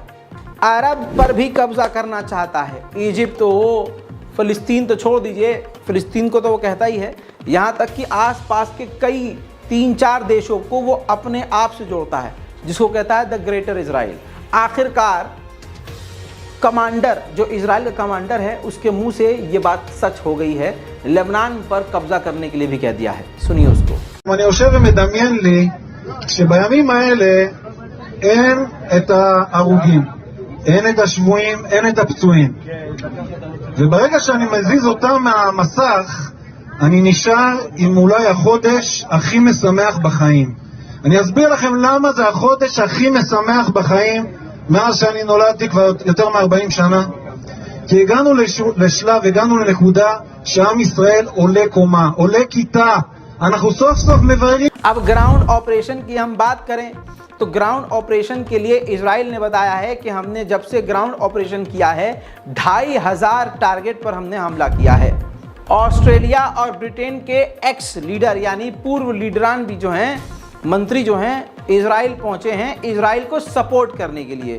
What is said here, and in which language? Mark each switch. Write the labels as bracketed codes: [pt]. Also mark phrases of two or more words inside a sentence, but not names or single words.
[hi] अरब पर भी कब्ज़ा करना चाहता है। इजिप्ट तो हो, फ़िलिस्तीन तो छोड़ दीजिए, फ़िलिस्तीन को तो वो कहता ही है, यहाँ तक कि आसपास के कई 3-4 देशों को वो अपने आप से जोड़ता है, जिसको कहता है द ग्रेटर इज़राइल। आखिरकार कमांडर, जो इज़राइल का कमांडर है, उसके मुंह से ये बात सच हो गई है। लेबनान पर कब्ज़ा करने के लिए भी कह दिया है। सुनिए उसको। [he] אני יושב ומדמיין לי שבימים האלה אין את ההרוגים, אין את השבויים, אין את הפצועים, וברגע שאני מזיז אותם מהמסך אני נשאר עם אולי החודש הכי משמח בחיים. אני אסביר לכם למה זה החודש הכי משמח בחיים מאז שאני נולדתי כבר יותר מ-40 שנה. כי הגענו לשלב, הגענו לנקודה שעם ישראל עולה קומה, עולה כיתה. אנחנו סוף סוף מבררים. [hi] अब [en] ground operation [hi] की हम बात करें तो [en] ground operation [hi] के लिए इजराइल ने बताया है कि हमने जब से [en] ground operation [hi] किया है 2500 टारगेट पर हमने हमला किया है। ऑस्ट्रेलिया और ब्रिटेन के [en] ex leader [hi] यानी पूर्व लीडरान भी जो हैं, मंत्री जो हैं, इजराइल पहुंचे हैं इजराइल को सपोर्ट करने के लिए।